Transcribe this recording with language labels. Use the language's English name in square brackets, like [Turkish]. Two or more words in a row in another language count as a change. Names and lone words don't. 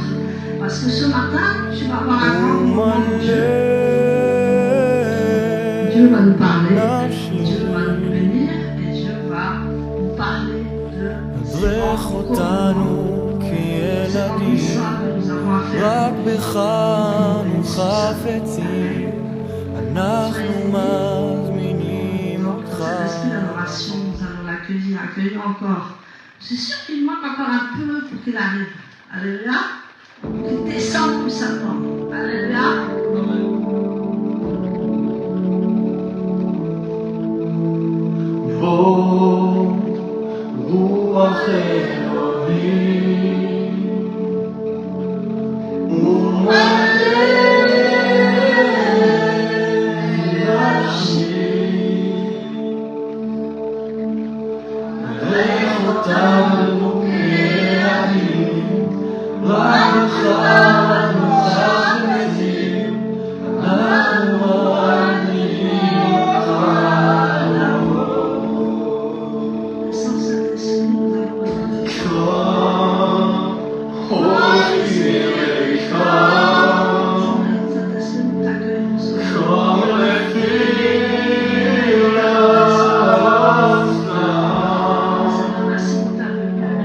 [French] Parce que ce matin, tu vas avoir un grand moment de Dieu. Dieu va nous parler, Dieu va nous bénir et Dieu va nous parler de ses propres commandements. [Hebrew] ילדים, [French] ça que nous avons à faire. [Hebrew] רק בך אנו חפצים, אנחנו מזמינים אותך. [French] Saint-Esprit d'adoration, nous allons l'accueillir, accueillir encore. C'est sûr qu'il manque encore un peu pour qu'il arrive. Alléluia. Qu'il descende puissamment. Alléluia. [Hebrew] בוא רוח אלוהים ומלא נפשי מלך אותנו כילדים רק בך אנו חפצים אנחנו מזמינים אותך [French] Sans Saint-Esprit, nous avons besoin de toi. [English] Come, Holy Spirit, come, [French] Saint-Esprit, nous t'accueillons ce jour. [English] come and fill us now. [French] Seigneur, merci pour ta venue.